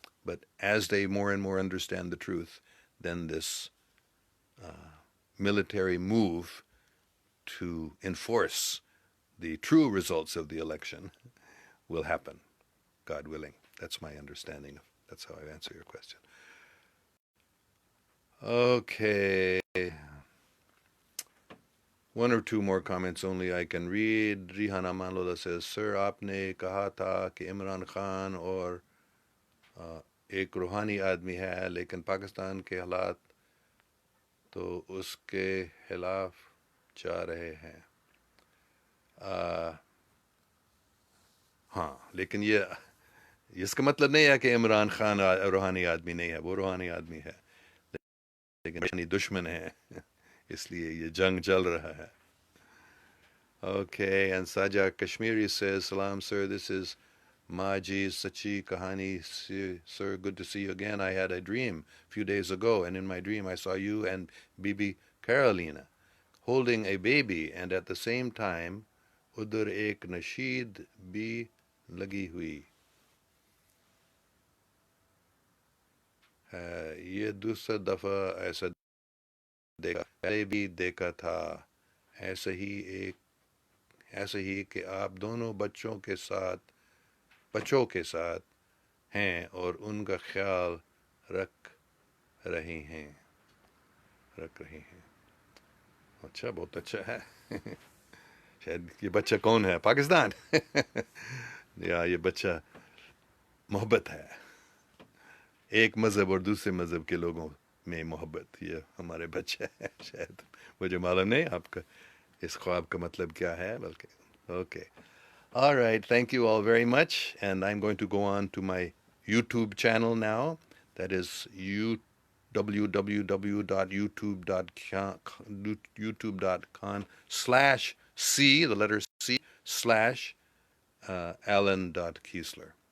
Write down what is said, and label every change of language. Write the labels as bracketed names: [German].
[English] But as they more and more understand the truth, then this military move to enforce the true results of the election will happen, God willing. That's my understanding. That's how I answer your question. Okay. One or two more comments only I can read. [Hindi] Rihan Amanlola [English] says, Sir, [Hindi] आपने कहा था कि इमरान खान और एक रूहानी आदमी है, लेकिन पाकिस्तान के हालात तो उसके खिलाफ जा रहे हैं. हाँ, लेकिन ये इसका मतलब नहीं है कि इमरान खान रूहानी आदमी नहीं है. वो रूहानी आदमी है, लेकिन रूहानी दुश्मन है. इसलिए ये जंग चल रहा है. [English] Okay, and Saja Kashmiri says, Salam, sir, this is Maji's Sachi Kahani. Sir, good to see you again. I had a dream a few days ago, and in my dream I saw you and Bibi Carolina holding a baby, and at the same time, [Hindi] Udur ek nasheed bhi lagi hui. ये दूसरा दफा ऐसा देखा, पहले भी देखा था. ऐसा ही एक ऐसे ही कि आप दोनों बच्चों के साथ हैं और उनका ख्याल रख रहे हैं. अच्छा, बहुत अच्छा है. शायद ये बच्चा कौन है? पाकिस्तान. या ये बच्चा मोहब्बत है. एक मज़हब और दूसरे मज़हब के लोगों में मोहब्बत, ये हमारे बच्चे हैं. शायद मुझे मालूम नहीं आपका इस ख्वाब का मतलब क्या है, बल्कि. [English] Okay. All right. Thank you all very much. And I'm going to go on to my YouTube channel now. That is www.youtube.com/C, the letter C, slash Allan.Keislar.